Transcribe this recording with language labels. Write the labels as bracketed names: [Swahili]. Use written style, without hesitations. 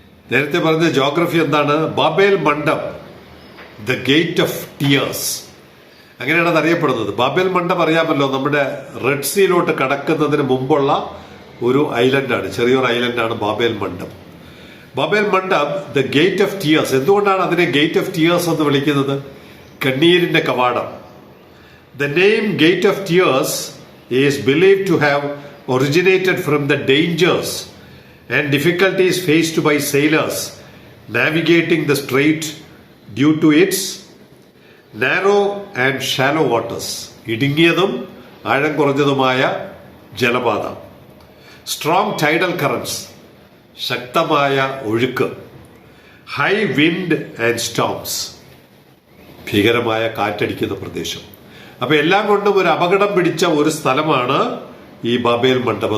[Malayalam] നേരത്തെ പറഞ്ഞ ജിയോഗ്രഫി എന്താണ്? Babel മണ്ഡം, the gate of tears, അങ്ങനെയാണ് അത് അറിയപ്പെടുന്നത്. ബാബേൽ മണ്ഡം അറിയാമല്ലോ, നമ്മുടെ റെഡ് സീയിലോട്ട് കടക്കുന്നതിന് മുമ്പുള്ള ഒരു ഐലൻഡാണ്, ചെറിയൊരു ഐലൻഡാണ് Babel മണ്ഡം. Babel മണ്ഡം the gate of tears. എന്തുകൊണ്ടാണ് അതിനെ ഗേറ്റ് ഓഫ് ടിയേഴ്സ് എന്ന് വിളിക്കുന്നത്? കണ്ണീരിന്റെ കവാടം. [English] the name gate of tears is believed to have originated from the dangers and difficulties faced by sailors navigating the strait due to its narrow and shallow waters, [Malayalam] ഇടുങ്ങിയതും ആഴം കുറഞ്ഞതുമായ ജലപാത, [English] strong tidal currents, [Malayalam] ശക്തമായ ഒഴുക്ക്, [English] high wind and storms, [Malayalam] ഭീകരമായ കാറ്റടിക്കുന്ന പ്രദേശം. അപ്പൊ എല്ലാം കൊണ്ടും ഒരു അപകടം പിടിച്ച ഒരു സ്ഥലമാണ് ഈ ബാബേൽ മണ്ഡപം.